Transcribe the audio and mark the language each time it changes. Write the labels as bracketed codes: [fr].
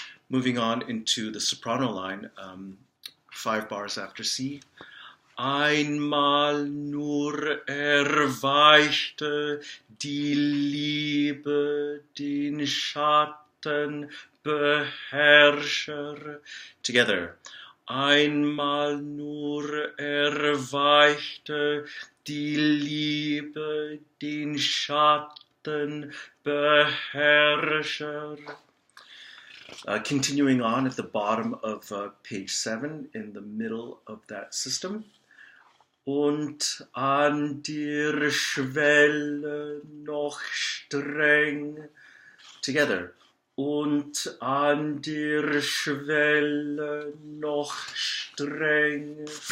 [en] Moving on into the soprano line, 5 bars after C. [de] Einmal nur erweichte die Liebe den Schattenbeherrscher. [en] Together. [de] Einmal nur erweichte die Liebe den Schattenbeherrscher. [en] Continuing on at the bottom of page 7, in the middle of that system. [de] Und an der Schwelle noch streng. [en] Together. [de] Und an der Schwelle noch streng.